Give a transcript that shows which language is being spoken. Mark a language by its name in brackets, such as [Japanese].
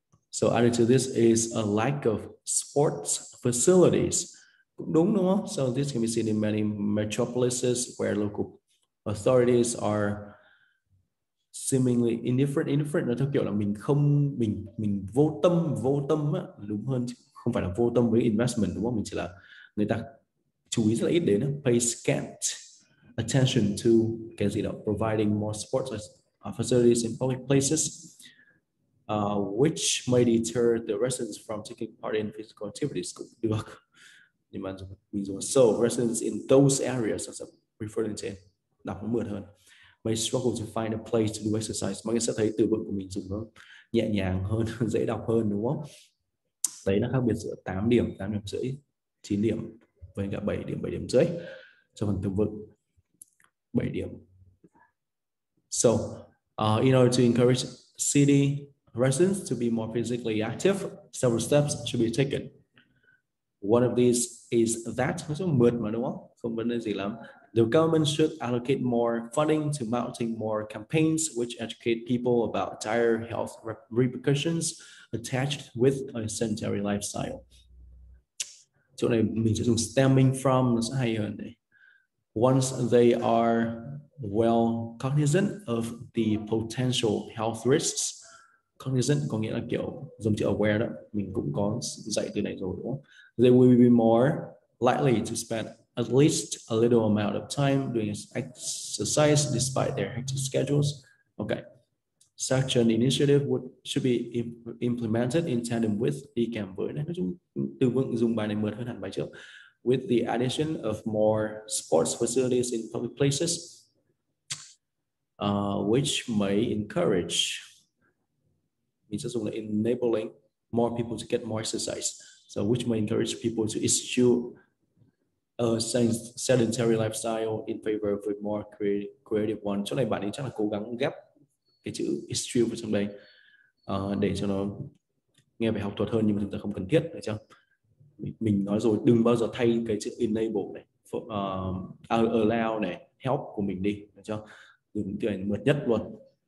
[English] So added to this is a lack of sports facilities. [Vietnamese] Cũng đúng không? [English] So this can be seen in many metropolises where local authorities are seemingly indifferent [Vietnamese] là theo kiểu là mình vô tâm á, đúng hơn, không phải là vô tâm với investment, đúng không? Mình chỉ là người ta chú ý rất là ít đến, [English] pay scant attention to [Vietnamese] cái gì đó, [English] providing more sports facilities in public places, which may deter the residents from taking part in physical activities. [Vietnamese] Cũng được, nhưng mà mình dùng [English] so residents in those areas, referring to, [Vietnamese] đọc nó mượt hơn. [English] May struggle to find a place to do exercise. [Vietnamese] Mọi người sẽ thấy từ vựng của mình dùng nó nhẹ nhàng hơn, dễ đọc hơn, đúng không? Đấy là khác biệt giữa 8 điểm rưỡi, 9 điểm với cả 7 điểm rưỡi cho phần từ vựng 7 điểm. [English] So, in order to encourage city residents to be more physically active, several steps should be taken. One of these is that, [Vietnamese] nó mượt mà đúng không? Không vấn đề gì lắm. [English] The government should allocate more funding to mounting more campaigns which educate people about dire health repercussions attached with a sedentary lifestyle. [Vietnamese] Chỗ này mình sẽ dùng [English] stemming from, [Vietnamese] nó sẽ hay hơn đây. [English] Once they are well cognizant of the potential health risks. [Vietnamese] Cognizant có nghĩa là kiểu dùng chữ aware đó, mình cũng có dạy từ này rồi, đúng không? [English] They will be more likely to spend at least a little amount of time doing exercise despite their hectic schedules. Okay. Such an initiative should be implemented in tandem with, [Vietnamese] đi kèm với, nói chung từ vựng dùng bài này mượt hơn hẳn bài trước. [English] With the addition of more sports facilities in public places, which may encourage, [Vietnamese] mình sẽ dùng là [English] enabling more people to get more exercise. So which may encourage people to eschew a sedentary lifestyle in favor of a more creative one. [Vietnamese] Chỗ này bạn ấy chắc là cố gắng ghép cái chữ eschew vào trong đây để cho nó nghe về học thuật hơn, nhưng mà thực ra không cần thiết, phải chưa? Mình nói rồi, đừng bao giờ thay cái chữ enable này, allow này, help của mình đi, được chưa? Dùng từ này mượt nhất luôn.